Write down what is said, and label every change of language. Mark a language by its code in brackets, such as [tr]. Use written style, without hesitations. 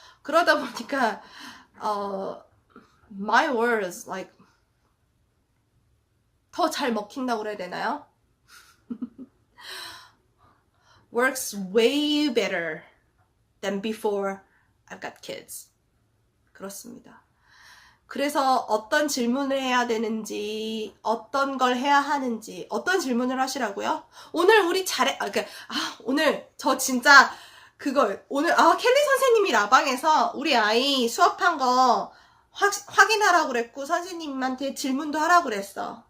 [ko] 그러다 보니까 [en] my words like [ko] 더 잘 먹힌다고 그래야 되나요? [en] works way better than before I've got kids. [ko] 그렇습니다. 그래서 어떤 질문을 해야 되는지, 어떤 걸 해야 하는지, 어떤 질문을 하시라고요? 오늘 우리 오늘 저 진짜 오늘 켈리 선생님이 라방에서 우리 아이 수업한 거 확인하라고 그랬고 선생님한테 질문도 하라고 그랬어.